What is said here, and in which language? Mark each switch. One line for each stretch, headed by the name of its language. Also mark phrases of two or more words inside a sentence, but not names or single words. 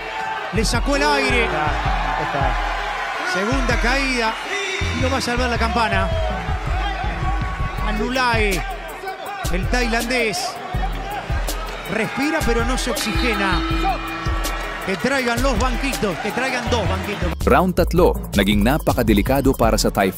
Spanish: Le sacó el aire. Segunda caída. Y lo va a salvar la campana. Nolay, el tailandés. Respira pero no se oxigena. Que traigan los banquitos. Que traigan 2 banquitos.
Filipino: Round 3, naging napakadelikado para sa
English: Thai fighter.
Filipino: 2 knockdowns ang naitala. Muntik nang matapos ang laban dito. Pero ang Hapon, mas matindi ang kanyang